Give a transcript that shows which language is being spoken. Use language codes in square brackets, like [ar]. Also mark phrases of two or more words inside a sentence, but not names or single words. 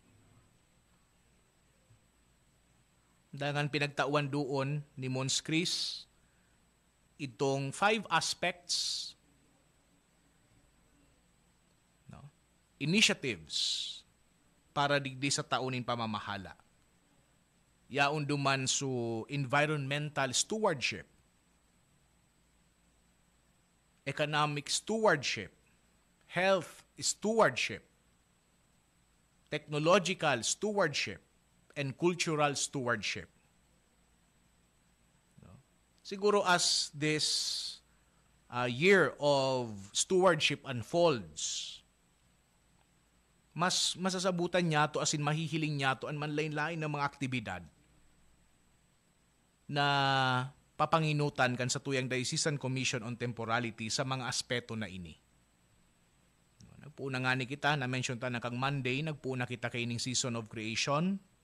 [bik] Dangan pinagtauan doon ni Mons Chris itong 5 aspects, no? Initiatives para digdi sa taunin pamamahala. Yaon duman su [en] environmental stewardship, economic stewardship, health stewardship, technological stewardship, and cultural stewardship. Siguro as this year of stewardship unfolds, [bik] mas masasabutan niya to asin mahihiling niya to ang manlain-lain ng mga aktibidad na papanginutan kan sa tuyang Diocesan Commission on Temporality sa mga aspeto na ini. Nagpuuna nga ni kita, na-mention ta na kang Monday, nagpuuna kita kay ining [en] season of creation.